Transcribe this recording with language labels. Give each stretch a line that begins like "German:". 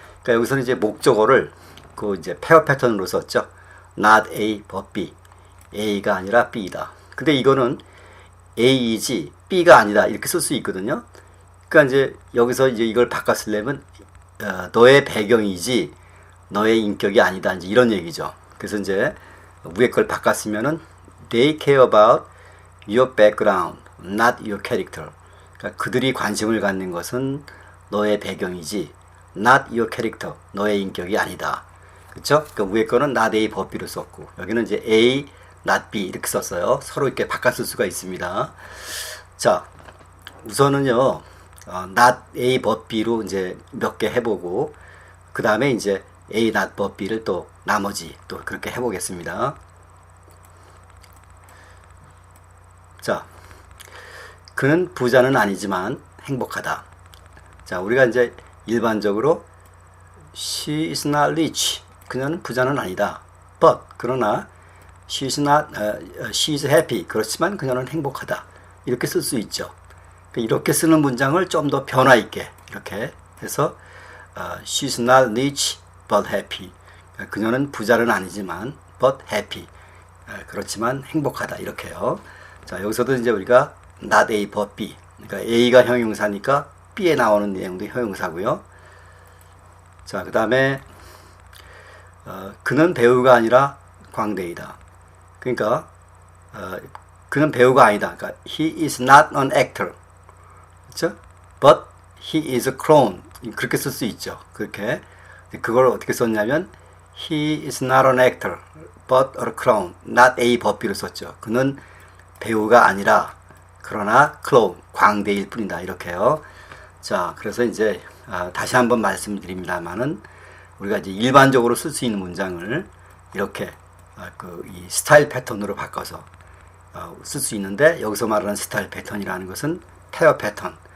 Korean: 그러니까 여기서는 이제 목적어를 그 이제 페어 패턴으로 썼죠. not A but B. A가 아니라 B다. 근데 이거는 A이지 B가 아니다 이렇게 쓸 수 있거든요. 그러니까 이제 여기서 이제 이걸 바꿔 쓰려면 너의 배경이지 너의 인격이 아니다, 이제 이런 얘기죠. 그래서 이제 위에 걸 바꿔 쓰면은
English: they care about your background, not your character.
Korean: 그러니까 그들이 관심을 갖는 것은 너의 배경이지
English: not your character,
Korean: 너의 인격이 아니다. 그렇죠? 그러니까 위에 거는 not A but B로 썼고, 여기는 이제 A not B 이렇게 썼어요. 서로 이렇게 바꿔 쓸 수가 있습니다. 자, 우선은요, not A but B로 이제 몇 개 해보고, 그 다음에 이제 A not but B를 또 나머지 또 그렇게 해보겠습니다. 자, 그는 부자는 아니지만 행복하다. 자, 우리가 이제 일반적으로
English: she is not rich.
Korean: 그녀는 부자는 아니다.
English: but
Korean: 그러나
English: she is happy.
Korean: 그렇지만 그녀는 행복하다. 이렇게 쓸 수 있죠. 이렇게 쓰는 문장을 좀 더 변화 있게 이렇게 해서
English: she is not rich but happy.
Korean: 그녀는 부자는 아니지만
English: but happy.
Korean: 그렇지만 행복하다 이렇게요. 자, 여기서도 이제 우리가 not A but B. 그러니까 A가 형용사니까 B에 나오는 내용도 형용사고요. 자, 그 다음에 그는 배우가 아니라 광대이다. 그러니까 그는 배우가 아니다.
English: 그러니까 he is not an actor.
Korean: 그렇죠?
English: But he is a clown.
Korean: 그렇게 쓸 수 있죠. 그렇게.
English: 그걸 어떻게 썼냐면 he is not an actor, but a clown.
Korean: not A but B로 썼죠. 그는 배우가 아니라 그러나 클로운, 광대일 뿐이다. 이렇게요. 자, 그래서 이제 다시 한번 말씀드립니다만은 우리가 이제 일반적으로 쓸 수 있는 문장을 이렇게 이 스타일 패턴으로 바꿔서 쓸 수 있는데, 여기서 말하는 스타일 패턴이라는 것은 페어 패턴.